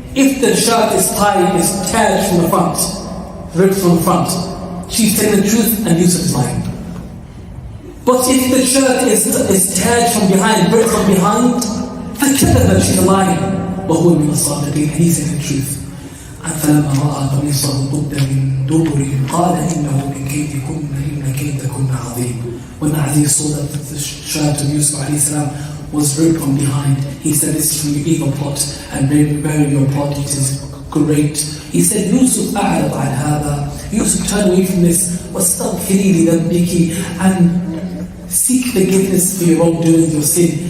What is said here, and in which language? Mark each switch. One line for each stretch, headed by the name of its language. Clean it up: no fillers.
English: If the shirt is tied, is tied from the front, ripped from the front, she's telling the truth and Yusuf is lying. But if the shirt is tied from behind, ripped from behind,
Arabic: فكذب,
English: she's lying.
Arabic: وهو من الصادقين,
English: and he's telling the truth.
Arabic: فلما رأى قميصه قد من دبر قال إنه من كيدكن إن كيدكن عظيم.
English: When Aziz saw that the shirt of Yusuf alayhi salam was ripped from behind, he said, this is from your evil plot, and very your plot, it is great. He said, Yusuf
Arabic: أعرض عن هذا.
English: Yusuf, turn away from this,
Arabic: واستغفري لذنبك,
English: and seek forgiveness for your wrongdoing, your sin.